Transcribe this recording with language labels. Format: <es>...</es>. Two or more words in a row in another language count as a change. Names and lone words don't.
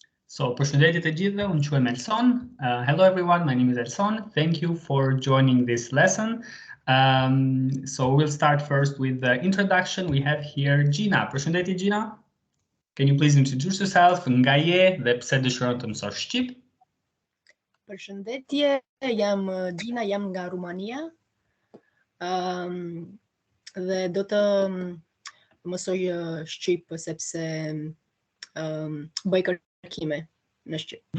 <en>So,</en> <sq>përshëndetje të gjithëve, unë quhem Elson.</sq> <en>Hello everyone, my name is Elson. Thank you for joining this lesson. So we'll start first with the introduction. We have here Gina. Përshëndetje Gina. Can you please introduce yourself?</en> <sq>Nga je dhe pse dëshiron të mësosh shqip? Përshëndetje, jam Gina, jam nga Rumania. Dhe do të mësoj shqip sepse bëj kërkime në shqip.</sq>